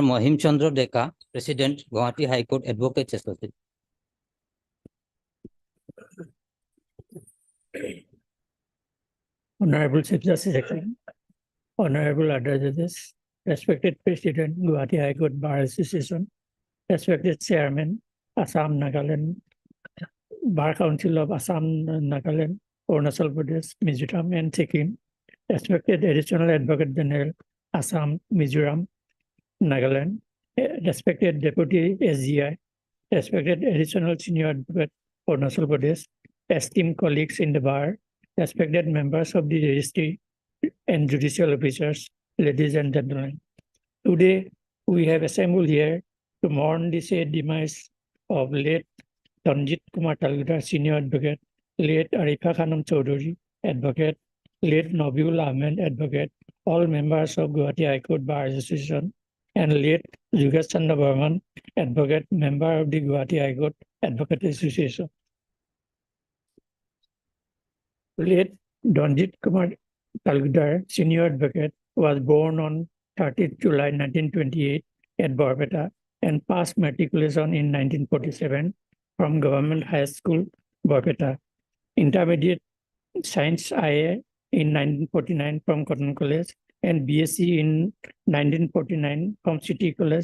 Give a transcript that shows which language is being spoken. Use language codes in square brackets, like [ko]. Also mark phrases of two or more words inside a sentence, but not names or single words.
[en] Mohim Chandra Deka, President, Gauhati High Court Advocates Association. Honorable Chief Justice, Honorable Other Judges, respected President, Gauhati High Court Bar Association, respected Chairman, Assam, Nagaland, Bar Council of Assam, Nagaland, Arunachal Pradesh, Mizoram, and Sikkim, respected Additional Advocate General, Assam, Mizoram, Nagaland, respected Deputy SGI, respected Additional Senior Advocate, Arunachal Pradesh, esteemed colleagues in the bar, respected members of the registry and judicial officers, ladies and gentlemen. Today, we have assembled here to mourn the sad demise of late Dhanjit Kumar Talukdar, Senior Advocate, late Arifa Khanam Chaudhary, Advocate, late Nabiul Ahmed, Advocate, all members of Gauhati High Court Bar Association, and late Yogesh Chandra Burman, Advocate, member of the Gauhati High Court Advocate Association. Late Dhanjit Kumar Talukdar, Senior Advocate, was born on 30th July 1928 at Barpeta and passed matriculation in 1947 from Government High School, Barpeta. Intermediate Science IA in 1949 from Cotton College and BSc in 1949 from City College.